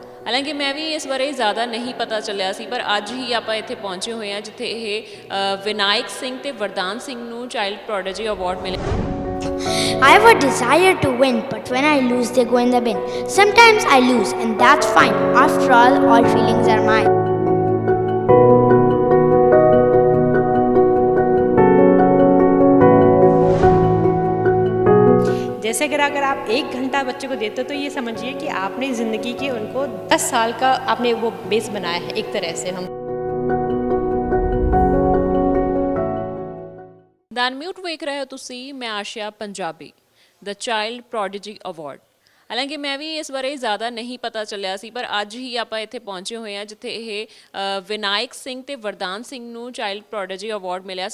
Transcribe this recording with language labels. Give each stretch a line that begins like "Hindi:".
Punjabi: ਹਾਲਾਂਕਿ ਮੈਂ ਵੀ ਇਸ ਬਾਰੇ ਜ਼ਿਆਦਾ ਨਹੀਂ ਪਤਾ ਚੱਲਿਆ ਸੀ, ਪਰ ਅੱਜ ਹੀ ਆਪਾਂ ਇੱਥੇ ਪਹੁੰਚੇ ਹੋਏ ਹਾਂ ਜਿੱਥੇ ਇਹ ਵਿਨਾਇਕ ਸਿੰਘ ਤੇ ਵਰਦਾਨ ਸਿੰਘ ਨੂੰ ਚਾਈਲਡ ਪ੍ਰੋਡਿਜੀ ਅਵਾਰਡ ਮਿਲਿਆ।
English: I have a desire to win, but when I lose, they go in the bin. Sometimes I lose, and that's fine. After all feelings are mine.
Hindi: जैसे अगर आप 1 घंटा बच्चे को देते हो तो ये समझिए कि आपने ज़िंदगी के उनको 10 साल का आपने वो बेस बनाया है एक तरह से। हम
Punjabi: ਦ ਅਨਮਿਊਟ ਵੇਖ ਰਹੇ ਹੋ ਤੁਸੀਂ, ਮੈਂ ਆਸ਼ਿਆ ਪੰਜਾਬੀ, ਦ ਚਾਈਲਡ ਪ੍ਰੋਡਿਜੀ ਅਵਾਰਡ। ਹਾਲਾਂਕਿ ਮੈਂ ਵੀ ਇਸ ਬਾਰੇ ਜ਼ਿਆਦਾ ਨਹੀਂ ਪਤਾ ਚੱਲਿਆ ਸੀ, ਪਰ ਅੱਜ ਹੀ ਆਪਾਂ ਇੱਥੇ ਪਹੁੰਚੇ ਹੋਏ ਹਾਂ ਜਿੱਥੇ ਇਹ ਵਿਨਾਇਕ ਸਿੰਘ ਤੇ ਵਰਦਾਨ ਸਿੰਘ ਨੂੰ ਚਾਈਲਡ ਪ੍ਰੋਡਿਜੀ ਅਵਾਰਡ ਮਿਲਿਆ।